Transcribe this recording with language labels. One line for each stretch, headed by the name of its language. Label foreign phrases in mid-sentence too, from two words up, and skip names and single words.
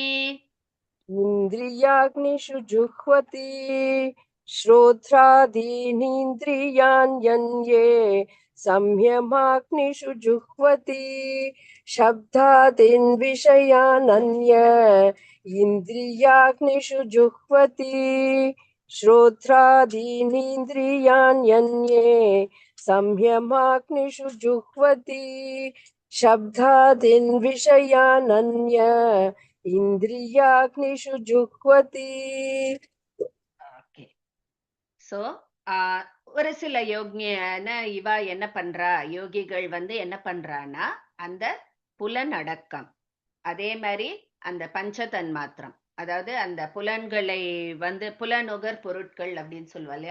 Sanskrit: इन्द्रियाग्निषु जुह्वति श्रोत्रादीनीन्द्रियाण्यन्ये संयमाग्निषु जुह्वति शब्दादीन् विषयानन्य इन्द्रियाग्निषु जुह्वति श्रोत्रादीनीन्द्रियाण्यन्ये संयमाग्निषु जुह्वति शब्दादीन् विषयानन्य इन्द्रियाग्निषु जुह्वति.
Tamil: ஓகே. சோ ஒரு சில இவா என்ன பண்றா, யோகிகள் என்ன பண்றான்னா அந்த புலனடக்கம், அதே மாதிரி அந்த பஞ்சதன் மாத்திரம், அதாவது அந்த புலன்களை புலனுகர் பொருட்கள் அப்படின்னு சொல்லுவா இல்லையா.